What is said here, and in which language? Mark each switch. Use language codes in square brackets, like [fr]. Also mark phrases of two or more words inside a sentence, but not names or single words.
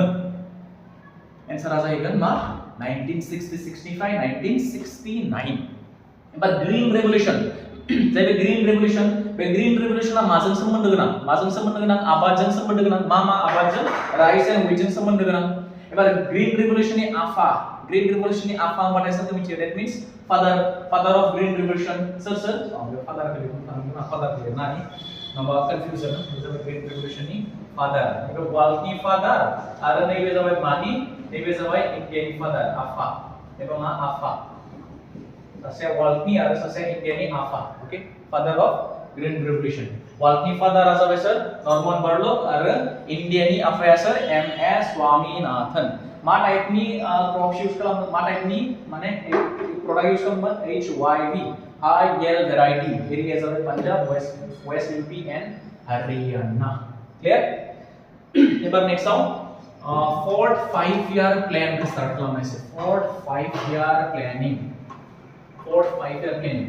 [brx] आन्सारा जाहैगोन मा 1966 निफ्राय 1969 एबा ग्रीन रिवोल्यूशन जाय बे ग्रीन रेवोल्यूशना माजों सोमोन्दो गोनां आबादजों सोमोन्दो गोनां मा आबादजों राइस एन्ड व्हीटजों सोमोन्दो गोनां एबार ग्रीन रेवोल्यूशननि आफा होनबाथाय सोरखौ मिथियो [en] that means father of green revolution [brx] सोर फादार को लिखनो थांगोन फादार को लिरनानै माबा कन्फ्यूजन जाबाय ग्रीन रेवोल्यूशननि फादार एबा वर्ल्डनि फादार आरो नैबे जाबाय मानि नैबे जाबाय इंडियानि फादार आफा एबा मा आफा सासे वर्ल्डनि आरो सासे इंडियानि आफा ओके [en] father of green revolution [brx] वर्ल्डनि फादारा जाबाय सर नॉर्मन बर्लक आरो इंडियानि आफाया सर एम.एस. स्वामीनाथन मा टाइपनि क्रॉप्स यूज खालामो मा टाइपनि माने प्रोडक्ट यूज खालामो HYV [en] high yield variety [brx] एरिया जाबाय पंजाब [en] west UP and Haryana [brx] क्लियर एबार [en] next आव fourth 5 year plan [brx] के स्टार्ट खालामनायसै [en] fourth 5 year planning